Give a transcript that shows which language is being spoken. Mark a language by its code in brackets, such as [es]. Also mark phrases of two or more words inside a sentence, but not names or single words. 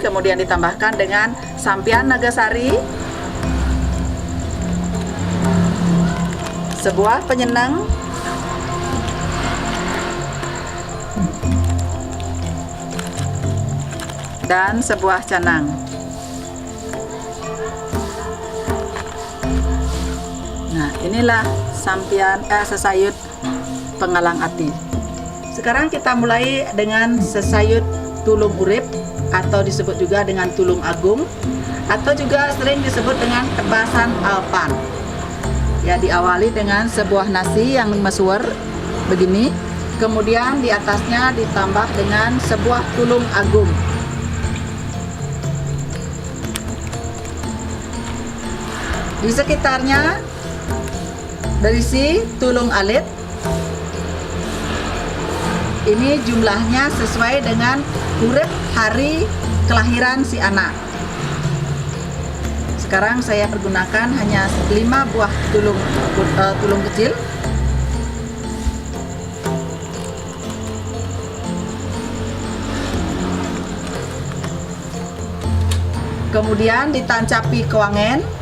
[id] Kemudian ditambahkan dengan sampian nagasari, sebuah penyenang, dan sebuah canang. Nah, inilah sampian sesayut pengalang ati. Sekarang kita mulai dengan sesayut tulung urip atau disebut juga dengan tulung agung, atau juga sering disebut dengan tebasan alpan. Ya, diawali dengan sebuah nasi yang masuwar begini, kemudian di atasnya ditambah dengan sebuah tulung agung. Di sekitarnya berisi tulung alit. Ini jumlahnya sesuai dengan urip hari kelahiran si anak. Sekarang saya pergunakan hanya 5 buah tulung kecil. Kemudian ditancapi kewangen.